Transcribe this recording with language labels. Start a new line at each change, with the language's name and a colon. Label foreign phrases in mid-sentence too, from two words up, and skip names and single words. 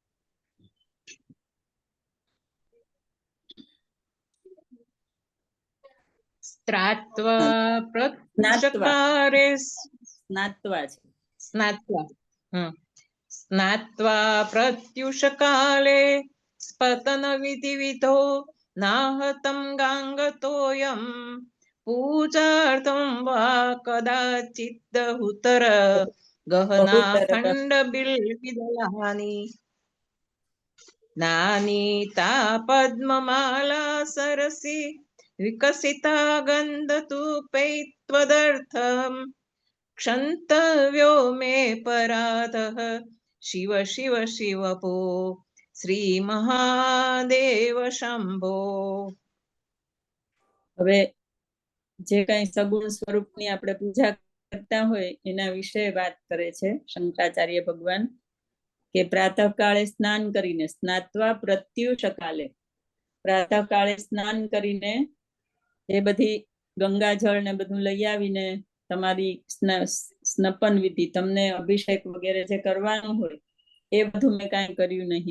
Sanskrit: સ્નાત્વા પ્રત્યુષકાલે સ્પતન વિધિવિધો નાહતમ ગાંગતોયમ પૂજાર્થમ વા કદાચિદ હુતર ગહના ખંડ બિલ્વિદલાની નાનીતા પદ્મમાલા સરસી વિકસિતા ગંધતુપૈત્વદર્થમ क्षन्तव्यो मे पराधः शिव शिव शिव भो श्री महादेव शंभो.
Gujarati: હવે જે કઈ સગુણ સ્વરૂપની આપણે પૂજા કરતા હોય એના વિશે વાત કરે છે શંકરાચાર્ય ભગવાન, કે પ્રાતઃકાળે સ્નાન કરીને,
Sanskrit: સ્નાત્વા પ્રત્યુષકાલે,
Gujarati: પ્રાતઃકાળે સ્નાન કરીને એ બધી ગંગાજળ ને બધું લઈ આવીને તમારી સ્નપન વિધિ, તમને અભિષેક વગેરે જે કરવાનું હોય એ બધું મેં કાંઈ કર્યું નહીં.